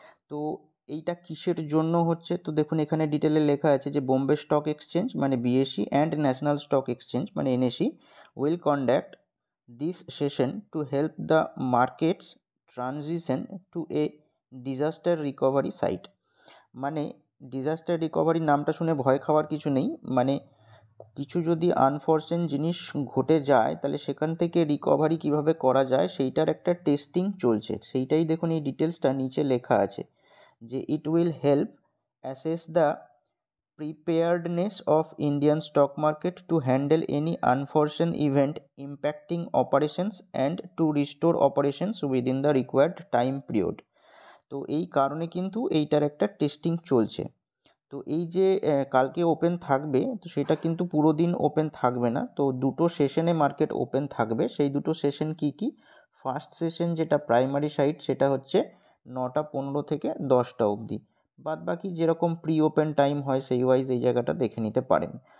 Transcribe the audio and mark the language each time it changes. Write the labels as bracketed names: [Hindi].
[Bangla] তো এইটা কিসের জন্য হচ্ছে, তো দেখুন এখানে ডিটেলে লেখা আছে যে বোম্বে স্টক এক্সচেঞ্জ মানে BSc and national stock exchange মানে NSE [English] Will conduct this session to help the markets transition to a disaster recovery site. [Bangla] মানে ডিজাস্টার রিকভারি নামটা শুনে ভয় খাওয়ার কিছু নেই, মানে কিছু যদি আনফরচুন জিনিস ঘটে যায় তাহলে সেখান থেকে রিকভারি কিভাবে করা যায় সেইটার একটা টেস্টিং চলছে। সেইটাই দেখুন এই ডিটেলসটা নিচে লেখা আছে যে [English] it will help assess the preparedness of Indian stock market to handle any unforeseen event impacting operations and to restore operations within the required time period। [Bangla] তো এই কারণে কিন্তু এইটার একটা টেস্টিং চলছে। তো এই যে কালকে ওপেন থাকবে, তো সেটা কিন্তু পুরো দিন ওপেন থাকবে না, তো দুটো সেশনে মার্কেট ওপেন থাকবে। সেই দুটো সেশন কি কি? ফার্স্ট সেশন যেটা প্রাইমারি সাইড সেটা হচ্ছে 9টা 15 থেকে 10টা অবধি, বাদ বাকি যেরকম প্রি ওপেন টাইম হয় সেই ওয়াইজ এই জায়গাটা দেখে নিতে পারেন।